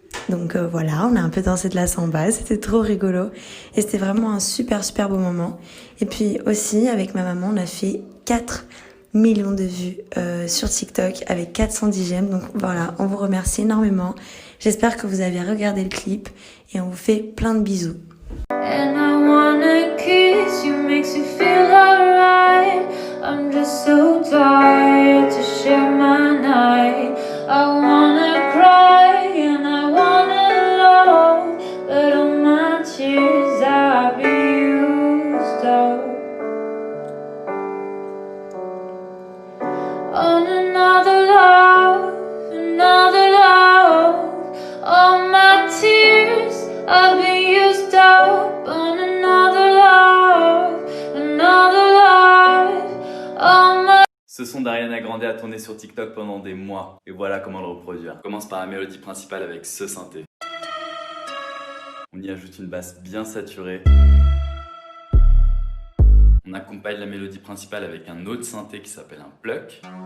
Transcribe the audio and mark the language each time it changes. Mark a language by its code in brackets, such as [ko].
[fr] Donc voilà, on a un peu dansé de la samba, c'était trop rigolo, et c'était vraiment un super beau moment. Et puis aussi, avec ma maman, on a fait 4 millions de vues sur TikTok avec 410 j'aime, donc voilà, on vous remercie énormément. J'espère que vous avez regardé le clip et on vous fait plein de bisous. [en] And I wanna kiss you, makes you feel alright. I'm just so tired to share my night. I wanna cry and I wanna love, but all my tears I've used up on another love, another love. All my tears I've been used up on another love, another love. All my... [fr] Ce son d'Ariana Grande a tourné sur TikTok pendant des mois, et voilà comment le reproduire. On commence par la mélodie principale avec ce synthé. On y ajoute une basse bien saturée. On accompagne la mélodie principale avec un autre synthé qui s'appelle un pluck.